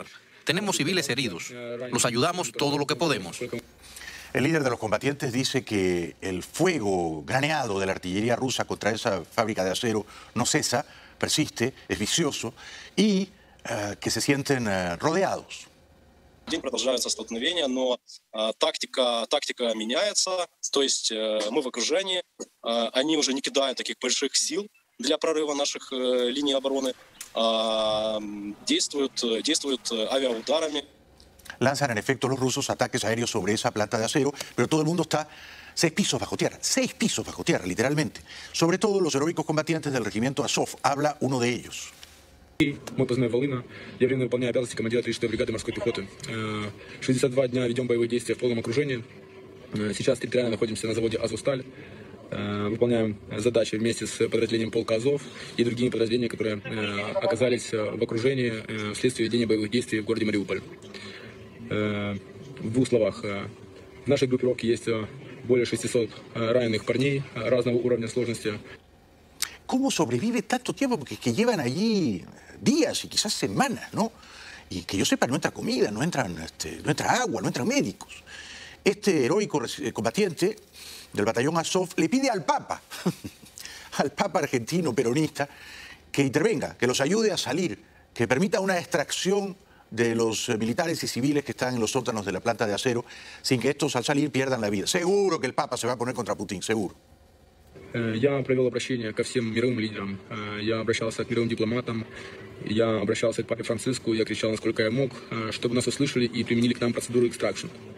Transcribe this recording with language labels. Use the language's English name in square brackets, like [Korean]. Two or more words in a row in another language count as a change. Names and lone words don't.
[Spanish] Tenemos civiles heridos. Los ayudamos todo lo que podemos. El líder de los combatientes dice que el fuego graneado de la artillería rusa contra esa fábrica de acero no cesa, persiste, es vicioso, y que se sienten rodeados. [Russian] День продолжаются столкновения, но тактика меняется, то есть мы в окружении, они уже не кидают таких больших сил для прорыва наших линий обороны, действуют авиаударами. [Spanish] Lanzan en efecto los rusos ataques aéreos sobre esa planta de acero, pero todo el mundo está 6 pisos bajo tierra, literalmente. Sobre todo los heroicos combatientes del regimiento Azov, habla uno de ellos. [Russian] Мой позывной «Волына». Я временно выполняю обязанности командира 36-й бригады морской пехоты. 62 дня ведем боевые действия в полном окружении. Сейчас территориально находимся на заводе «Азовсталь». Выполняем задачи вместе с подразделением полка «Азов» и другими подразделениями, которые оказались в окружении вследствие ведения боевых действий в городе Мариуполь. В двух словах. В нашей группировке есть более 600 раненых парней разного уровня сложности. [Spanish] ¿Cómo sobrevive tanto tiempo? Porque es que llevan allí días y quizás semanas, ¿no? Y que yo sepa, no entra comida, no entra agua, no entran médicos. Este heroico combatiente del batallón Azov le pide al Papa, al Papa argentino peronista, que intervenga, que los ayude a salir, que permita una extracción de los militares y civiles que están en los sótanos de la planta de acero, sin que estos al salir pierdan la vida. Seguro que el Papa se va a poner contra Putin, seguro. [Russian] Я провел обращение ко всем мировым лидерам, я обращался к мировым дипломатам, я обращался к папе Франциску, я кричал, насколько я мог, чтобы нас услышали и применили к нам процедуру экстракшн.